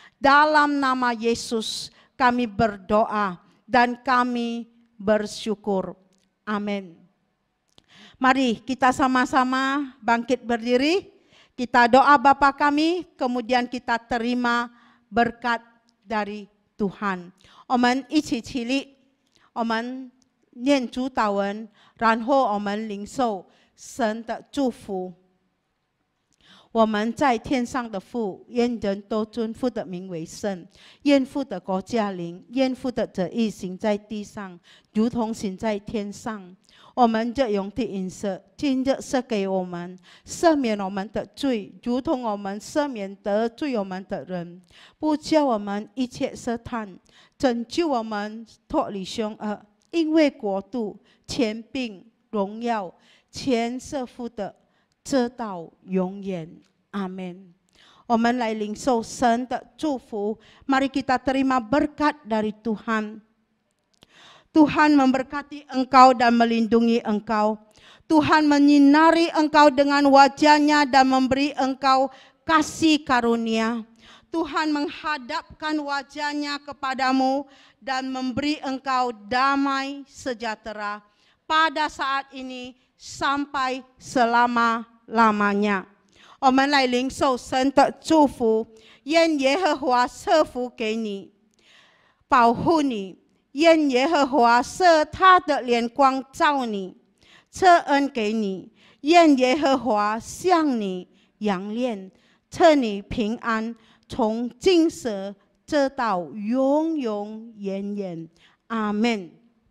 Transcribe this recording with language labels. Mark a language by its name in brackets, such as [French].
[Indonesian] Dalam nama Yesus kami berdoa dan kami bersyukur. Amin. Mari kita sama-sama bangkit berdiri. Kita doa Bapa kami, kemudian kita terima berkat dari Tuhan. [Chinese] 我们一起起立，我们念主祷文，然后我们领受神的祝福。我们在天上的父，愿人都尊父的名为圣。愿父的国降临，愿父的旨意行在地上，如同行在天上。我们日用的饮食，今日赐给我们，赦免我们的罪，如同我们赦免得罪我们的人，不叫我们一切试探，拯救我们脱离凶恶。因为国度、权柄、荣耀，全是父的，直到永远。阿们。我们来领受神的祝福， [Indonesian] mari kita terima berkat dari Tuhan. Tuhan memberkati engkau dan melindungi engkau. Tuhan menyinari engkau dengan wajah-Nya dan memberi engkau kasih karunia. Tuhan menghadapkan wajah-Nya kepadamu dan memberi engkau damai sejahtera pada saat ini sampai selama-lamanya. [Chinese] 我们来领受神的祝福，愿耶和华赐福给你，保护你。愿耶和华设他的脸光照你，赐恩给你。愿耶和华向你扬脸，赐你平安，从今时直到永永远远。阿们。